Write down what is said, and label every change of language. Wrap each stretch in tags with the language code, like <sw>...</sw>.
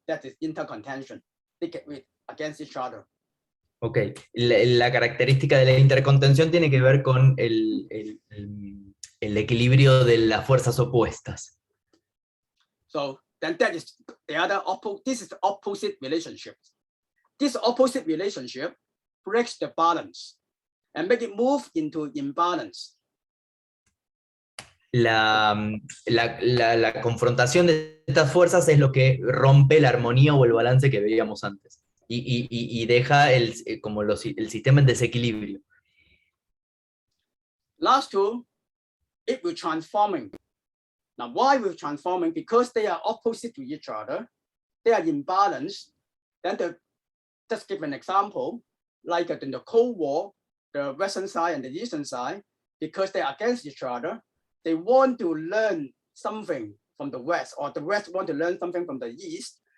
<en>That is intercontention. They get against each other.</en> <es>Ok, la característica de la intercontención tiene que ver con el equilibrio de las fuerzas opuestas.</es> <en>So then that is the other this is the opposite relationship. This opposite relationship breaks the balance and make it move into imbalance.</en> <es>La confrontación de estas fuerzas es lo que rompe la armonía o el balance que veíamos antes. Y deja el sistema en desequilibrio.</es> <en>Last two, it will transforming. Now, why will transforming? Because they are opposite to each other. They are imbalanced. Then just give an example, like in the Cold War, the Western side and the Eastern side, because they are against each other, they want to learn something from the West, or the West want to learn something from the East.</en>